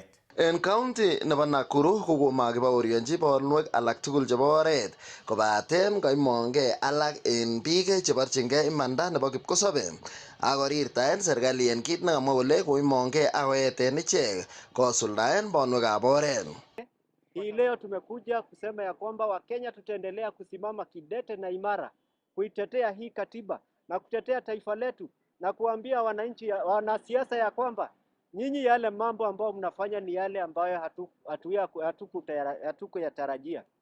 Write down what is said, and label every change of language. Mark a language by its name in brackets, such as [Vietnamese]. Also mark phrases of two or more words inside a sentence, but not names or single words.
[Kalenjin] En county nebo Nakuru ko komakibaorionji bonwek alak tugul chebo oret kobaten kaimongei alak en biik cheborchingei imanda nebo kipkosobe akorirtaen serikali en kit nekamwa kole koimongei akoeten ichek kosuldaen bonwekab oret. [Swahili] Hii leo tumekuja kusema ya kwamba Wakenya tutaendelea kusimama kidete na imara kuitetea hii katiba na kutetea taifa letu na kuambia wananchi, wanasiasa ya kwamba nyinyi yale mambo ambayo mnafanya ni yale ambayo hatukuyatarajia.